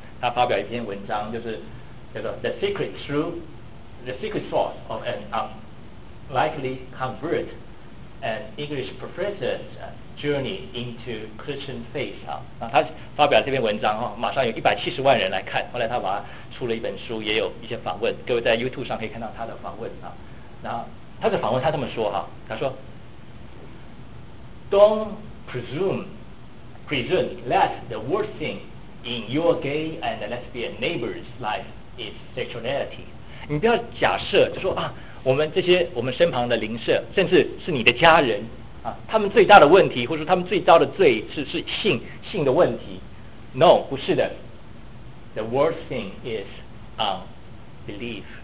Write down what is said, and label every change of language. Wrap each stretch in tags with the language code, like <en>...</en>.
<zh>他发表一篇文章，就是叫做</zh> <en>The Secret Source of an Unlikely Convert an English Professor's Journey into Christian Faith 啊。</en> <zh>那他发表这篇文章哈，马上有170万人来看。后来他把他出了一本书，也有一些访问。各位在 YouTube 上可以看到他的访问啊。那他的访问他这么说哈，他说</zh> <en>Don't presume that the worst thing in your gay and lesbian neighbor's life is sexuality.</en> <zh>你不要假设，就说啊，我们身旁的邻舍，甚至是你的家人啊，他们最大的问题，或者说他们最糟的罪是性的问题。</zh> <en>No，</en> <zh>不是的。</zh> <en>The worst thing is unbelief.</en>